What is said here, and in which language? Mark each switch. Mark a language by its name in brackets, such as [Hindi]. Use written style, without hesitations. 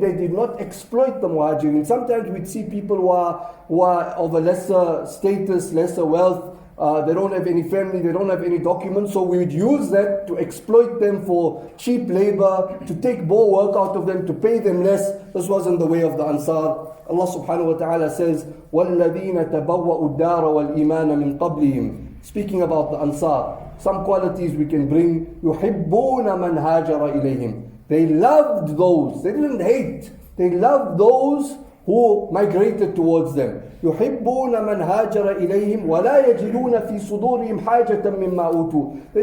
[English] They did not exploit the Muhajirin. Sometimes we'd see people who are of a lesser status, lesser wealth. They don't have any family, they don't have any documents. So we would use that to exploit them for cheap labor, to take more work out of them, to pay them less. This wasn't the way of the Ansar. [Arabic] Allah subhanahu wa ta'ala says, وَالَّذِينَ تَبَوَّأُوا الدَّارَ وَالْإِيمَانَ مِنْ قَبْلِهِمْ. [English] Speaking about the Ansar, some qualities we can bring. [Arabic] يُحِبُّونَ مَنْ هَاجَرَ إِلَيْهِمْ. [English] They loved those, they didn't hate, they loved those who migrated towards them. [Arabic] يُحِبُّونَ مَنْ هَاجَرَ إِلَيْهِمْ وَلَا يَجِدُونَ فِي صُدُورِهِمْ حَاجَةً مِمَّا أُوتُوا.